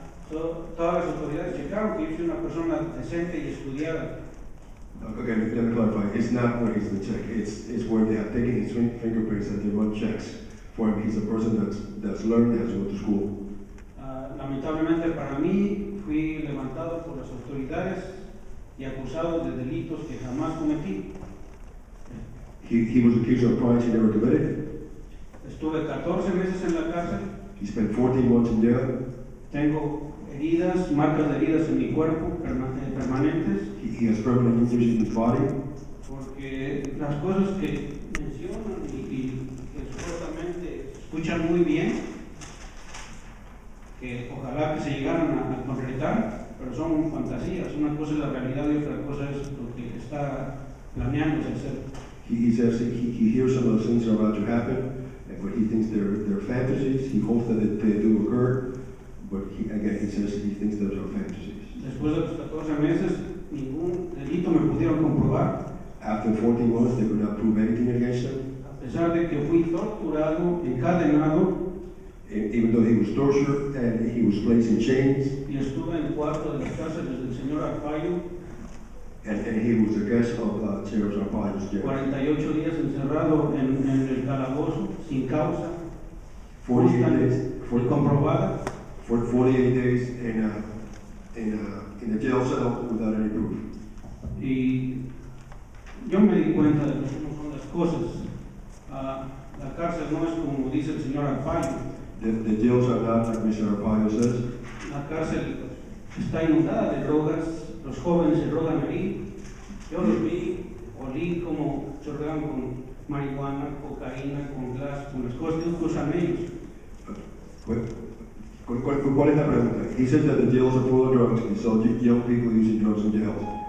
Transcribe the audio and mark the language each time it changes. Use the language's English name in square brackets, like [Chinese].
[Spanish] Todas las autoridades checaron que yo soy una persona decente y estudiada. [English] Okay, let me clarify. It's not where he's been checked. It's where they have taken his fingerprints and they run checks for him. He's a person that's learned, has gone to school. [Spanish] Lamentablemente para mí fui levantado por las autoridades y acusado de delitos que jamás cometí. [English] He was accused of crimes he never committed. [Spanish] Estuve 14 meses en la cárcel. [English] He spent 14 months in jail. [Spanish] Tengo heridas, marcas de heridas en mi cuerpo permanentes. [English] He has permanent injuries in his body. [Spanish] Porque las cosas que mencionan y que supuestamente escuchan muy bien, que ojalá que se llegaran a concretar, pero son fantasías. Una cosa es la realidad y otra cosa es lo que está planeándose hacer. [English] He says he hears some of those things that are about to happen, but he thinks they're fantasies. He hopes that they do occur, but he says he thinks those are fantasies. [Spanish] Después de los 14 meses, ningún delito me pudieron comprobar. [English] After 14 months, they could not prove anything against him. [Spanish] A pesar de que fui torturado, encadenado, [English] even though he was tortured and he was placed in chains. [Spanish] Y estuve en el cuarto de las cárceles del señor Arpaio. [English] And he was a guest of Sheriff Arpaio's jail. [Spanish] 48 días encerrado en el calabozo, sin causa. [English] 48 days. [Spanish] Comprobada. [English] For 48 days in a jail cell without any proof. [Spanish] Y yo me di cuenta de cómo son las cosas. La cárcel no es como dice el señor Arpaio. [English] The jails are not like Mr. Arpaio says. [Spanish] La cárcel está inundada de drogas, los jóvenes se drogan ahí. Yo los vi, olí como se drogan con marihuana, cocaína, con glass, con las cosas que usan ellos. ¿Cuál es la pregunta? [English] He says that the jails are full of drugs and so young people using drugs in jails.